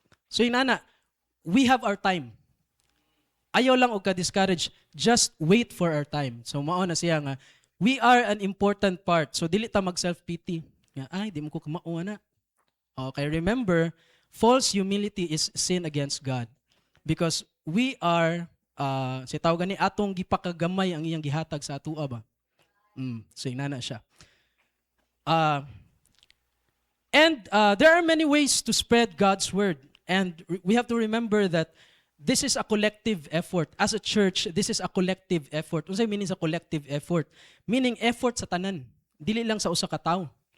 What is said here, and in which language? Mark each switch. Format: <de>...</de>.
<en>So inana, we have our time.</en> <ceb>Ayaw lang og ka-discourage,</ceb> <en>just wait for our time.</en> <ceb>So mao na siya nga,</ceb> <en>we are an important part.</en> <ceb>So dili ta mag self-pity. Nga, ay, di mo ko kamao na.</ceb> <en>Okay, remember, false humility is sin against God. Because we are,</en> <ceb>si tawag ni atong gipakagamay ang iyang gihatag sa atua ba? So inana siya.</ceb> <en>And there are many ways to spread God's word. And we have to remember that this is a collective effort. As a church, this is a collective effort.</en> <ceb>Unsay meaning sa collective effort? Meaning effort sa tanan. Dili lang sa usa ka tawo.</ceb>